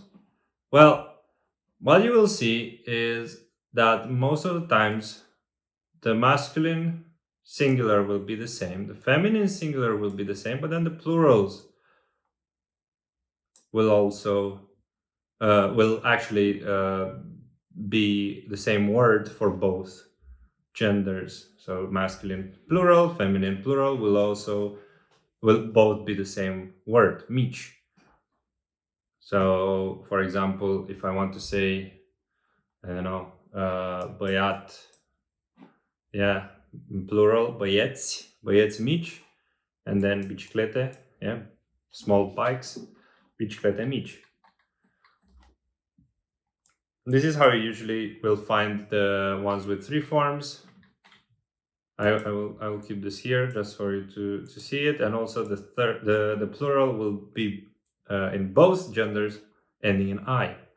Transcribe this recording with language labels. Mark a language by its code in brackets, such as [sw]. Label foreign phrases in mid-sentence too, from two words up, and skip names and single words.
[en] Well, what you will see is that most of the times the masculine singular will be the same, the feminine singular will be the same, but then the plurals will also will actually be the same word for both genders. So masculine plural, feminine plural will both be the same word, mici. So for example, if I want to say, I don't know, [ro] băiat, [en] yeah, plural, [ro] băieți mici, [en] and then biciclete, yeah, small bikes, [ro] biciclete mici. [en] This is how you usually will find the ones with three forms. I will keep this here just for you to see it, and also the plural will be in both genders ending in I.